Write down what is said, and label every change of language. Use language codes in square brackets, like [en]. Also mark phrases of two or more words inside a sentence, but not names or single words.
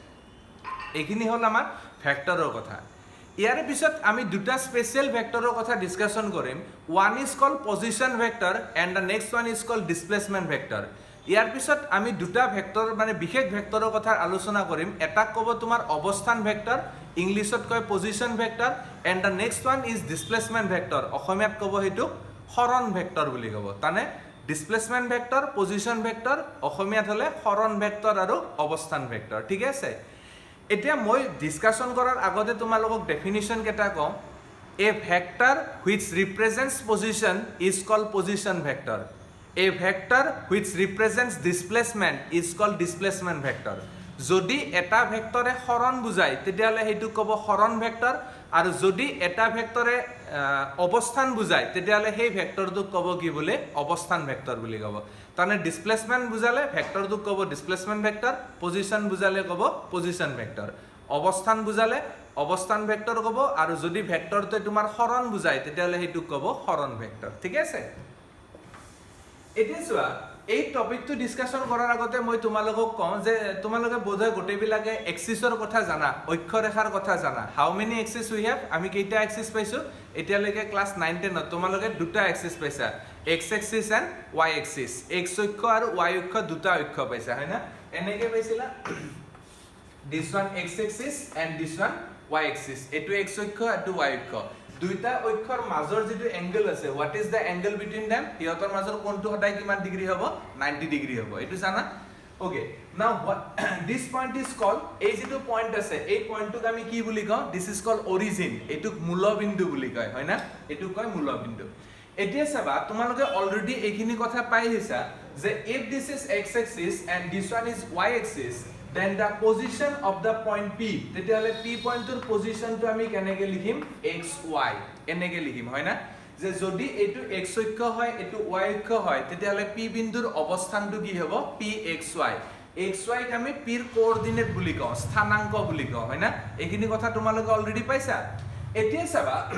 [as] এইখিনি হল আমাৰ ভেক্টৰৰ কথা ইয়াৰে পিছত আমি দুটা স্পেশাল ভেক্টৰৰ কথা ডিসকাশন কৰিম [en] one is called position vector and the next one is called displacement vector [as] ইয়াৰ পিছত আমি দুটা ভেক্টৰ মানে বিশেষ ভেক্টৰৰ কথা আলোচনা কৰিম এটা ক'ব তোমাৰ অৱস্থান ভেক্টৰ ইংলিছত কয় [en] position vector and the next one is displacement vector [as] অসমীয়াত ক'ব হেতু সৰণ ভেক্টৰ বুলি ক'ব তানে [en] displacement vector position vector [as] অসমীয়াত হলে সৰণ ভেক্টৰ আৰু অৱস্থান ভেক্টৰ ঠিক আছে এতিয়া মই ডিসকাশন কৰাৰ আগতে তোমালোকক ডেফিনিশন কেটা কম [en] a vector which represents position is called position vector a vector which represents displacement is called displacement vector [as] যদি এটা ভেক্টৰে সৰণ বুজায় তেতিয়ালে হেতু ক'ব সৰণ ভেক্টৰ আৰু যদি এটা ভেক্টৰে অৱস্থান বুজায় তেতিয়ালে সেই ভেক্টৰটোক ক'ব কি বুলি অৱস্থান ভেক্টৰ বুলি ক'ব তানে ডিসপ্লেসমেন্ট বুজালে ভেক্টৰটোক ক'ব [en] displacement vector [as] পজিশন বুজালে ক'ব [en] position vector [as] অৱস্থান বুজালে অৱস্থান ভেক্টৰ ক'ব আৰু যদি ভেক্টৰটো তোমাৰ সৰণ বুজায় তেতিয়ালে হেতুক ক'ব সৰণ ভেক্টৰ ঠিক আছে এতিয়া চোৱা এই টপিকটো ডিসকাশন কৰাৰ আগতে মই তোমালোকক কওঁ যে তোমালোকে বোধহয় গোটেইবিলাকে এক্সিসৰ কথা জানা অক্ষৰেখাৰ কথা জানা [en] how many axis we have [as] আমি কেইটা এক্সিস পাইছো এতিয়ালৈকে ক্লাস 9 10 তোমালোকে দুটা এক্সিস পাইছা [en] x axis and y axis [as] x অক্ষ আৰু y অক্ষ দুটা অক্ষ পাইছা হয় না এনেকে পাইছিলা [en] this one x axis and this one y axis [as] এটো x অক্ষ আৰু y অক্ষ দুইটা অক্ষৰ মাজৰ যেটো এংগল আছে [en] what is the angle between them [as] হিয়তৰ মাজৰ কোণটো সদায় কিমান ডিগ্ৰী হ'ব 90 ডিগ্ৰী হ'ব এটো জানা [en] okay now what this point is called [as] এই যেটো পয়েন্ট আছে এই পয়েন্টটোক আমি কি বুলি কওঁ [en] this is called origin [as] এটোক মূলবিন্দু বুলি কয় হয় না এটো কয় মূলবিন্দু এতিয়া চাবা তোমালোকে অলৰেডি এইখিনি কথা পাই হিসা যে [en] if this is x axis and this one is y axis then the position of the point p [as] তেতিয়ালে p পয়েন্টৰ পজিশনটো আমি কেনেকে লিখিম xy এনেকে লিখিম হয় না যে যদি এটো x অক্ষ হয় এটো y অক্ষ হয় তেতিয়ালে p বিন্দুৰ অৱস্থানটো কি হ'ব pxy xy ক আমি p ৰ কোঅৰ্ডিনেট বুলি কওঁ স্থানাংক বুলি কওঁ হয় না এইখিনি কথা তোমালোকে অলৰেডি পাইছা এতিয়া চাবা